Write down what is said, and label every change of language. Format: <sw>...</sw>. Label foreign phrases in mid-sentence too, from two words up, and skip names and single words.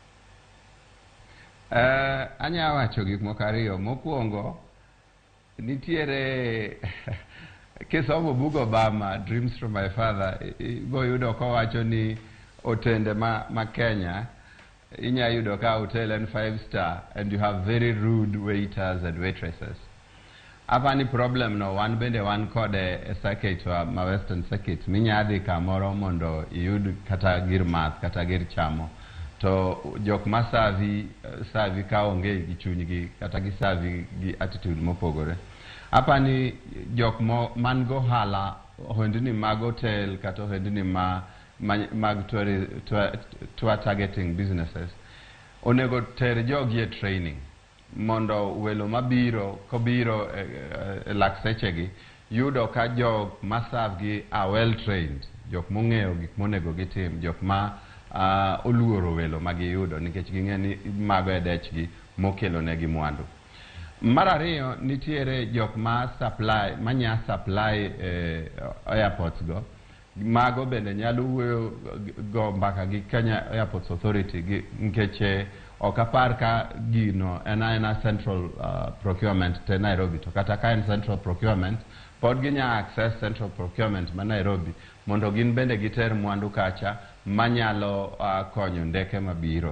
<luo>Anya wacho gik moko ariyo. Mokwongo nitiere kisomo bug Obama Dreams from My Father go yudo ko wacho ni otende ma Kenya inya yudo ka hotel en</luo> <en>5-star and you have very rude waiters and waitresses.</en> <luo>Apa ni problem no wan bende wan kode e circuit wa ma Western Circuit minya dhi kamoro mondo iyud kata gir math kata gir chamo to jok ma savi ka onge gi chunygi kata gi savi gi attitude mopogore. Apa ni jok man go hala ohendni mag hotel kata ohendni mag tour</luo> <en>targeting businesses</en> <luo>onego ter jogi e training mondo welo mabiro kobiro lak sechegi yudo ka jok masavgi</luo> <en>are well trained,</en> <luo>jok mong'eyo gik monego gitim, jok ma oluoro welo magiyudo nikech ging'e ni mago e dechgi mokelo negi mwandu. Mar ariyo nitiere jok manya</luo> <en>supply airports</en> <luo>go, mago bende nyalo wuoyo go mbaka gi Kenya Airports Authority nikech okapar ka gino ena</luo> <en>central procurement</en> <luo>te Nairobi to kata ka en</luo> <en>central procurement</en> <luo>pod ginya</luo> <en>access central procurement</en> <luo>ma Nairobi mondo gin bende giter mwandu kacha manyalo konyo ndeke mabiro.</luo>